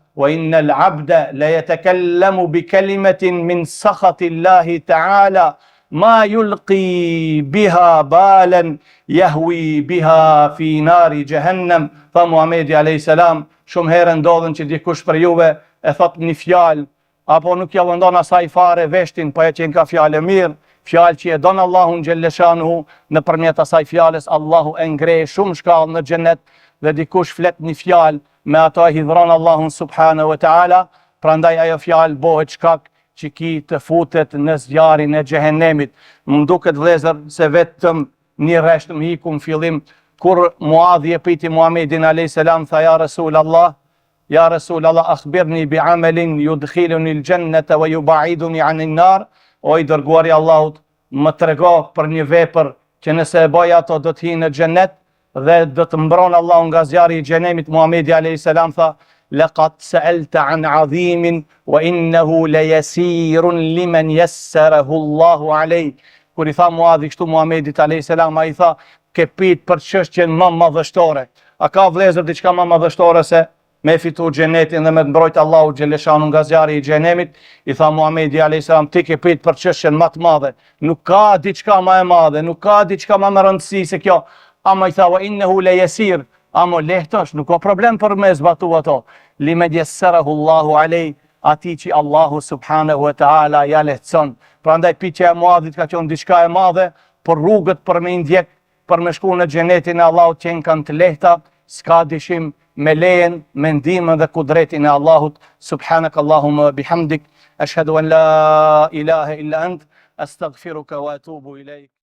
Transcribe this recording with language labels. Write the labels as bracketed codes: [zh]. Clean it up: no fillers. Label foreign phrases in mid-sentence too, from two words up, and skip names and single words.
[ar] وإن العبد ليتكلم بكلمة من سخط الله تعالى ما يلقي بها بالا يهوي بها في نار جهنم. [sq] Tha Muhamedi a.s. shumë herë ndodhen që dikush për juve e thot një fjalë, apo nuk ja vendon asaj fare veshtin, po e qenë ka fjalë mirë, fjalë që e don Allahun xhelleshanuhu, nëpërmjet asaj fjalës Allahu e ngrej shumë shkallë në xhenet, dhe dikush flet një fjalë, me ato e hidhron Allahun [ar] سبحانه وتعالى, [sq] prandaj ajo fjalë bëhet shkak që ki të futet në zjarrin e xhehenemit. Më duket vëllezër se vetëm një rresht më hiku në fillim, kur Muadhi e pyeti Muhamedin a.s. [ar] tha: يا رسول الله أخبرني بعمل يدخلني الجنة ويباعدني عن النار. [sq] O i dërguari Allahut, më trego për një vepër që nëse e bëj ato do të hi në xhennet dhe do të mbron Allahu nga zjarri i xhenemit. Muhamedi a.s. tha: [ar] لقد سألت عن عظيم وإنه ليسير لمن يسره الله عليه. [sq] Kur i tha Muadhi kështu Muhamedit a.s. ai tha: ke pyet për çështjen më madhështore. A ka vëllezër diçka më madhështore se me fitu xhenetin dhe me të mbrojt Allahu xheleshanu nga zjarri i xhenemit? I tha Muhamedi a.s. ti ke pyet për çështjen më të madhe. Nuk ka diçka më e madhe, nuk ka diçka më rëndësi se kjo. Ama i tha: [ar] وإنه ليسير. [sq] Amo lehtosh, nuk ka problem për me zbatu ato. [ar] لمن يسره الله عليه, [sq] ati që Allahu [ar] سبحانه وتعالى [sq] ja lehtëson. Prandaj pyetja e Muadhit ka qenë diçka e madhe, por rrugët për me ndjek, për me shku në xhenetin e Allahut që kanë të lehta, s'ka dyshim me lejen, me ndihmën dhe kudretin e Allahut. [ar] سبحانك اللهم بحمدك أشهد أن لا إله إلا أنت أستغفرك وأتوب إليك.